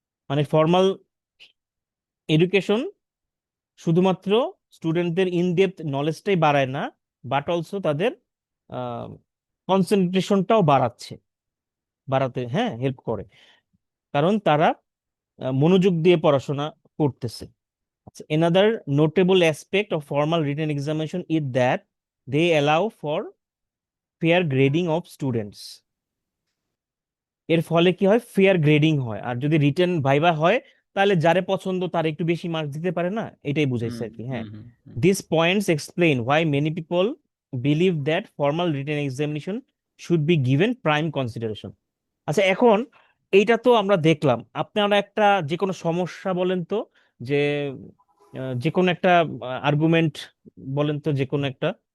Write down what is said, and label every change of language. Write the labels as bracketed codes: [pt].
[bn] মানে formal education শুধুমাত্র স্টুডেন্টদের ইন ডেপথ নলেজটাই বাড়ায় না, বাট অলসো তাদের কনসেন্ট্রেশনটাও বাড়াতে হ্যাঁ হেল্প করে, কারণ তারা মনোযোগ দিয়ে পড়াশোনা করতেছে। [en] Another notable aspect of formal written examination is that they allow for fair grading of students. [bn] এর ফলে কি হয়, ফেয়ার গ্রেডিং হয়। আর যদি রিটেন ভাইবা হয় তাহলে যারে পছন্দ তার একটু বেশি মার্কস দিতে পারে না, এটাই বুঝাইছে হুম আর কি। হুম হ্যাঁ, হুম হুম। [en] This points explain why many people believe that formal written examination should be given prime consideration. [bn] আচ্ছা, এখন এইটা তো আমরা দেখলাম, আপনারা একটা যে কোনো সমস্যা বলেন তো, যে যে কোনো একটা আর্গুমেন্ট বলেন তো, যে কোনো একটা।